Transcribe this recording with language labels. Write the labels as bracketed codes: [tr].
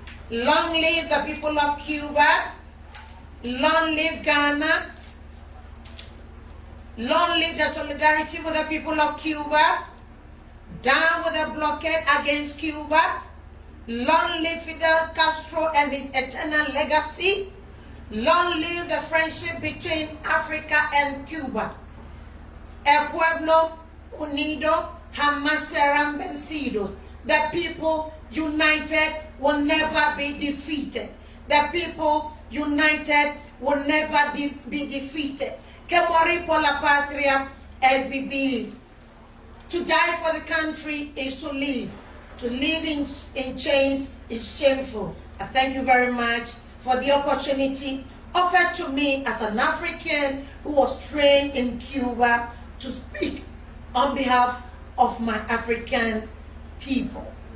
[en] Long live the people of Cuba, long live Ghana, long live the solidarity with the people of Cuba, down with the blockade against Cuba, long live Fidel Castro and his eternal legacy, long live the friendship between Africa and Cuba. [es] El pueblo unido jamás serán vencidos. [en] The people united will never be defeated. The people united will never be defeated. [es] Que morir por la patria es vivir. [en] To die for the country is to live. To live in chains is shameful. I thank you very much for the opportunity offered to me as an African who was trained in Cuba to speak on behalf of my African people.